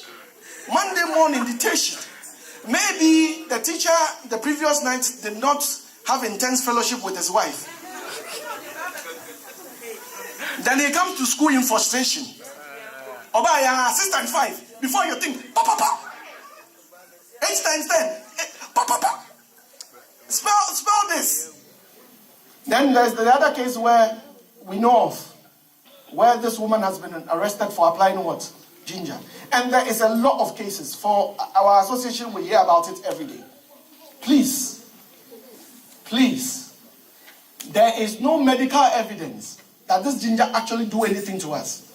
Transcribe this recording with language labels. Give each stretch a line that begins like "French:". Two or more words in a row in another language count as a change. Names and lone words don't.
English: Monday morning dictation. Maybe the teacher the previous night did not have intense fellowship with his wife. Then he comes to school in frustration. Obaya, assistant 5. Before you think, pa pa pa. 8 times 10. Pa pa pa. Spell this. Then there's the other case where we know of, where this woman has been arrested for applying what? Ginger. And there is a lot of cases. For our association, we hear about it every day. Please, there is no medical evidence that this ginger actually do anything to us.